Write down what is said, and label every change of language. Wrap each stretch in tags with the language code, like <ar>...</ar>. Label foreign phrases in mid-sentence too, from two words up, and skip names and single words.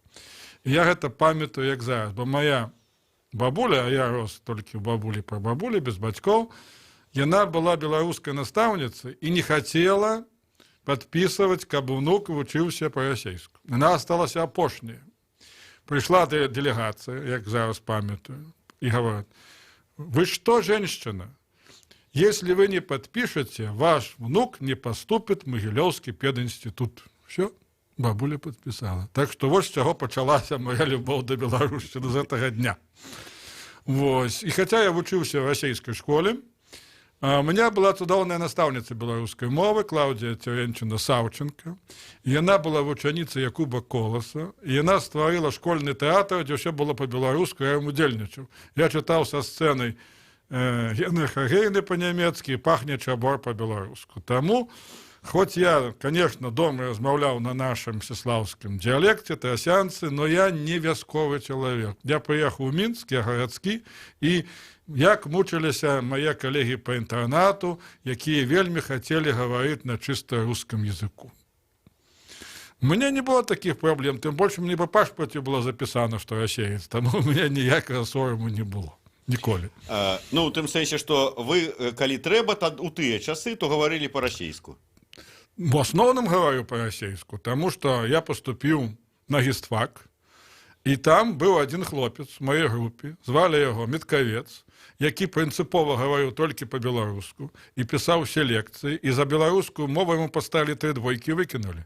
<be>Я гэта памятаю, як зараз, бо моя бабуля, а я рос толькі ў бабулі па бабулі, без бацькоў, яна была беларускай настаўніцай і не хацела падпісваць, каб унук вучыўся па-расейску. Яна асталася апошняя. Прыйшла дэлегацыя, як зараз памятаю, і гаворыць:</be> <ru>«Вы что, женщина? Если вы не подпишете, ваш внук не поступит в Могилевский пединститут». Все, бабуля подписала. Так что вот с чего почалася моя любовь до белорусщины з этого дня. Вось. И хотя я вучился в российской школе, у меня была</ru> <be>цудоўная настаўніца беларускай мовы</be> <ru>Клаўдія Теренчына Саўченко.</ru> <be>І яна была вучаніцай Якуба Коласа. І яна стварыла школьны тэатр, дзе ўсё было па-беларуску, я ім удзельнічаў. Я чытаў са сцэнай Генрыха Гейне па-нямецкі, пахне чабор па-беларуску. Таму, хоць я, конечно, дома размаўляў на нашым сіслаўскім дыялекце, трасянцы, но я не вясковы чалавек. Я прыехаў у Мінск, я гарадскі, і як мучыліся мае калегі па інтэрнату, якія вельмі хацелі гаварыць на чыста рускім языку.</be> <ru>У меня не было таких проблем,</ru> <be>тым больш мне па пашпарце было запісана, што расеец, таму</be> <ru>у меня</ru> <be>ніякага сораму не было. Ніколі. Ну, у тым сэнсе, што вы, калі трэба, у тыя часы, то гаварылі па-расейску. В асноўным гаварю па-расейску, таму што я паступіў на гістфак, і там быў адзін хлопец у маёй групе, звалі яго Меткавец, які прынцыпова гаварыў толькі па-беларуску і пісаў усе лекцыі, і за беларускую мову яму паставілі 3 двойкі і выкінулі.</be>